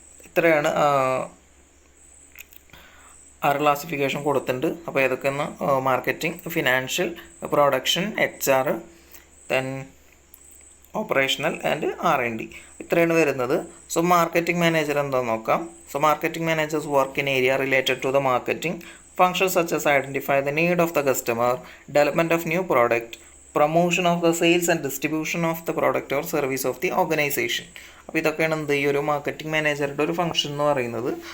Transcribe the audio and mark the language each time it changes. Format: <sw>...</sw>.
<ml>ഇത്രയാണ് 6 ക്ലാസിഫിക്കേഷൻ കൊടുത്തിട്ടുണ്ട്. അപ്പോൾ ഏതൊക്കെയെന്ന് marketing, financial, production, HR, then operational and R&D. ഇത്രയാണ് വരുന്നത്. സോ മാർക്കറ്റിംഗ് മാനേജർ എന്താണെന്ന് നോക്കാം.</ml> <en>So marketing managers work in area related to the marketing functions such as identify the need of the customer, development of new product, promotion of the sales and distribution of the product or service of the organization.</en> <ml>അപ്പോൾ ഇതൊക്കെയാണ് എന്ത് ഈ ഒരു marketing മാനേജറുടെ ഒരു function എന്ന് പറയുന്നത്.</ml>